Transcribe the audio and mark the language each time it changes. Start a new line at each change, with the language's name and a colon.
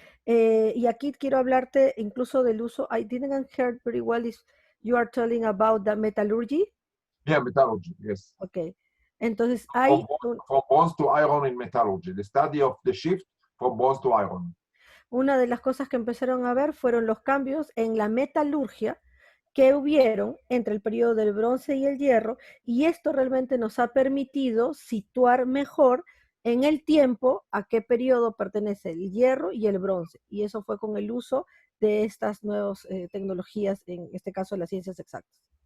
Spanish: Y aquí quiero hablarte incluso del uso.
English: I didn't hear very well if you are telling about the metallurgy. Yeah, metallurgy, yes.
Spanish: Ok. Entonces hay
English: From bronze to iron in metallurgy, the study of the shift from bronze to iron.
Spanish: una de las cosas que empezaron a ver fueron los cambios en la metalurgia que hubieron entre el periodo del bronce y el hierro, y esto realmente nos ha permitido situar mejor en el tiempo a qué periodo pertenece el hierro y el bronce, y eso fue con el uso de estas nuevas tecnologías, en este caso las ciencias exactas.